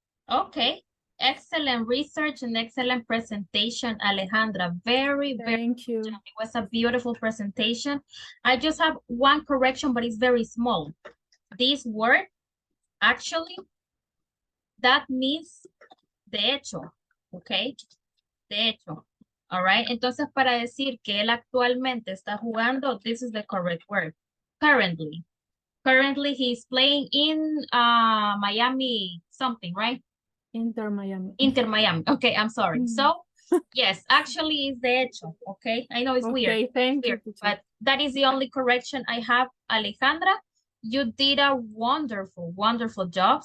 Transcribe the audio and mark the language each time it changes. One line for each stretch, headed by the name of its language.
English: Okay. Excellent research and excellent presentation, Alejandra. Very, very Thank you. good job. It was a beautiful presentation. I just have one correction, but it's very small. This word, actually, that means
Spanish: de hecho,
English: okay?
Spanish: De hecho.
English: All right.
Spanish: Entonces, para decir que él actualmente está jugando,
English: this is the correct word. Currently. Currently, he's playing in Miami something, right? Inter Miami. Inter Miami. Okay, I'm sorry. Mm. So, yes, actually it's
Spanish: de hecho,
English: okay? I know it's weird. Okay, thank you, Weird, teacher. but that is the only correction I have, Alejandra. You did a wonderful, wonderful job.